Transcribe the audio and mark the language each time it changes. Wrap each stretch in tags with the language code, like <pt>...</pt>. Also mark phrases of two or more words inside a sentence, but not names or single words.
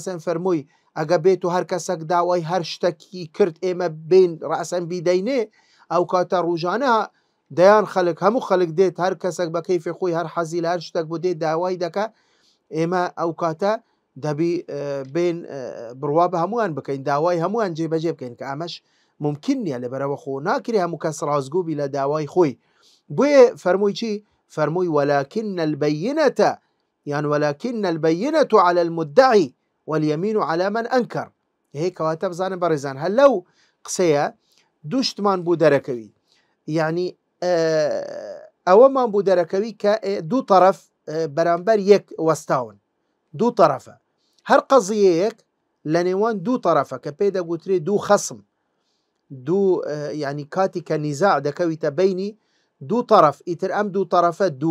<ar>علیه و سلم</ar> <ckb>فەرمووی ئەگە بێت و هەر کەسێک داوای هەر شتێکی کرد ئێمە بین ڕەسەن بیدەینێ ئەو کاتە ڕوژانە دەیان خەڵک هەموو خەڵک دێت هەر کەسێک بە کەیفی خۆی هەر حەزی لە هەر شتێک بۆ دێت داوای دەکا ئێمە ئەو کاتە دەبی بین بڕوا بە هەمووان بکەین داوای هەمووان جێبەجێ بکەین کە ئەمەش ممکن نییە لەبەرەوە خۆ ناکرێ هەموو کەس ڕازگوبی لە داوای خۆی بۆیە فەرمووی چی فەرمووی</ckb> <ar>ولكن البينة يعني ولكن البينة على المدعي واليمين على من أنكر هيك</ar> <ckb>کەواتە بزانن بەڕێزان هەر لەو قسەیە دووشتمان بوو دەرەکەوی یعنی ئەوەمان بوو دەرەکەوی کە دوو طرف بەرامبەر یەک وەستاون دوو طرفە هەر قەزیەیەک لە نێوان دوو طرفە کە پێی دەگوترێ دوو خەسم دوو یعنی کاتی کە نیزاع دەکەویتە بینی دوو طرف ئیتر ئەم دوو طرفە دوو</ckb>